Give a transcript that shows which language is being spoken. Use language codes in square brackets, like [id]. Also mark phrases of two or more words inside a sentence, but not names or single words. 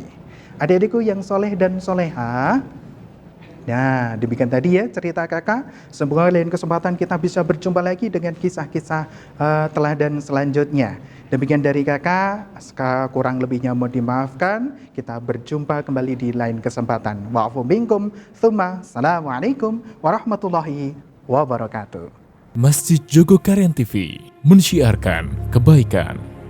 [id] Adik-adikku yang soleh dan soleha, nah demikian tadi ya cerita kakak. Semoga lain kesempatan kita bisa berjumpa lagi dengan kisah-kisah teladan selanjutnya. Demikian dari kakak, kurang lebihnya mohon dimaafkan. Kita berjumpa kembali di lain kesempatan. [ar] والعفو منكم, ثم السلام عليكم ورحمة الله وبركاته. [id] Masjid Jogokarian TV, mensiarkan kebaikan.